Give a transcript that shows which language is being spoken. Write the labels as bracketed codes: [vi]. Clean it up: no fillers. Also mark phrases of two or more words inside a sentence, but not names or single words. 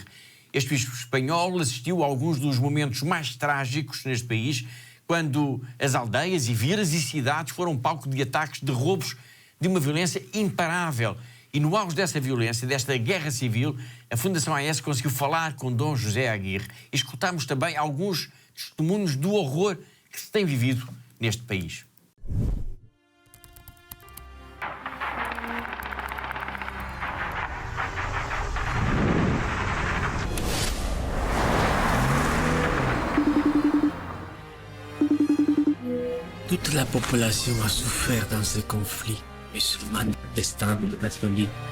[pt] Este bispo espanhol assistiu a alguns dos momentos mais trágicos neste país, quando as aldeias e vilas e cidades foram palco de ataques, de roubos, de uma violência imparável. E no auge dessa violência, desta guerra civil, a Fundação AES conseguiu falar com Dom José Aguirre. E escutámos também alguns testemunhos do horror que se tem vivido neste país. [fr] Toute la population a souffert dans ce conflit, musulmans, protestants, catholiques.